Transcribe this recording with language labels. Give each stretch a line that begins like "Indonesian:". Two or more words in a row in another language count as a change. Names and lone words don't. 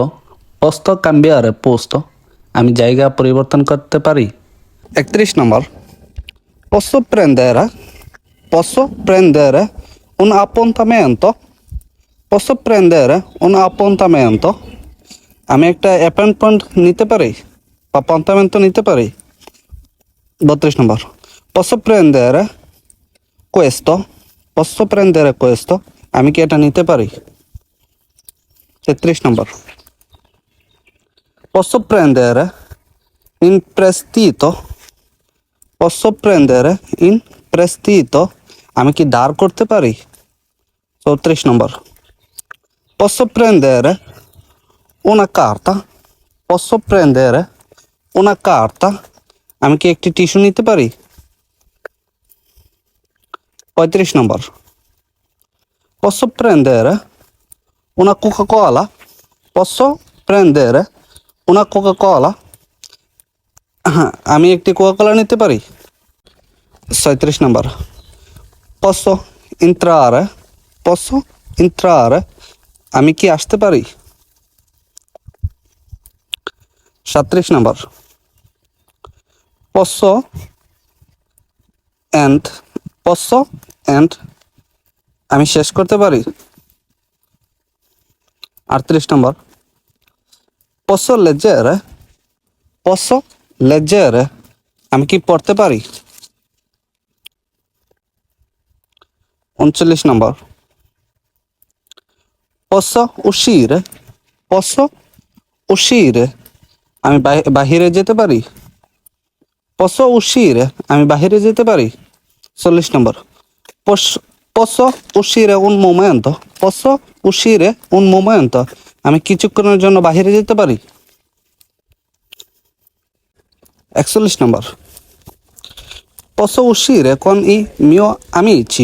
Italian: Posso cambiare posto?
Bangla: আমি জায়গা পরিবর্তন করতে পারি। 31 নম্বর,
Italian: posso prendere un appuntamento? Posso prendere un appuntamento?
Bangla: আমি একটা অ্যাপয়েন্টমেন্ট নিতে পারি বা appuntamento নিতে পারি। 32 নম্বর,
Italian: posso prendere questo? Posso prendere questo?
Bangla: আমি কি এটা নিতে পারি। 33 নম্বর,
Italian: posso prendere in prestito? Posso prendere in prestito?
Bangla: আমি কি ধার করতে পারি। 34 নম্বর,
Italian: posso prendere una carta? Posso prendere una carta?
Bangla: আমি কি একটি টিস্যু নিতে পারি। 35 নম্বর,
Italian: posso prendere una Coca-Cola? Posso prendere una Coca-Cola?
Bangla: আমি একটি কোকা-কোলা নিতে পারি। 37 নম্বর,
Italian: posso entrare? Posso entrare?
Bangla: আমি কি আসতে পারি। 37 নম্বর, posso and আমি শেষ করতে পারি। 38 নম্বর,
Italian: posso leggere? Posso leggere?
Bangla: আমি কি পড়তে পারি। 39 নম্বর,
Italian: posso uscire? Posso uscire?
Bangla: আমি বাহিরে যেতে পারি।
Italian: posso uscire?
Bangla: আমি বাহিরে যেতে পারি। 40 নম্বর,
Italian: posso uscire un momento? Posso uscire un momento?
Bangla: আমি কিছুক্ষণের জন্য বাহিরে যেতে পারি। 41 নম্বর,
Italian: posso uscire con i miei amici?